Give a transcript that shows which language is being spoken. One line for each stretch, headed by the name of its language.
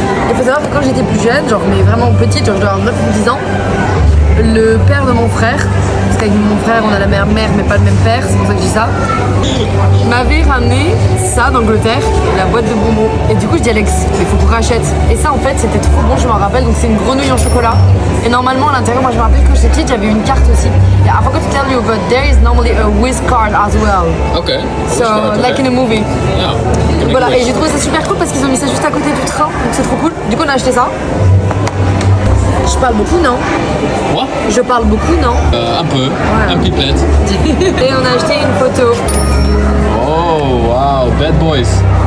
French: Il faut savoir que quand j'étais plus jeune, genre mais vraiment petite, genre je dois avoir 9 ou 10 ans, le père de mon frère, parce qu'avec mon frère on a la même mère mais pas le même père, c'est pour ça que je dis ça, m'avait ramené ça d'Angleterre, la boîte de bonbons. Et du coup je dis Alex, il faut qu'on rachète. Et ça en fait c'était trop bon, je m'en rappelle, donc c'est une grenouille en chocolat. Et normalement à l'intérieur, moi je me rappelle que j'étais petite, j'avais une carte aussi.
English: Yeah, I forgot to tell you, but there is normally a whiz card as well. Okay. So like in a movie. Yeah.
French: Voilà, et j'ai trouvé ça super cool parce qu'ils ont mis ça juste à côté du train, donc c'est trop cool. Du coup on a acheté ça. Je parle beaucoup, non? Quoi? Je parle beaucoup, non? Un peu. Ouais. Un pipette. Et on a acheté une photo.
English: Oh, wow. Bad boys.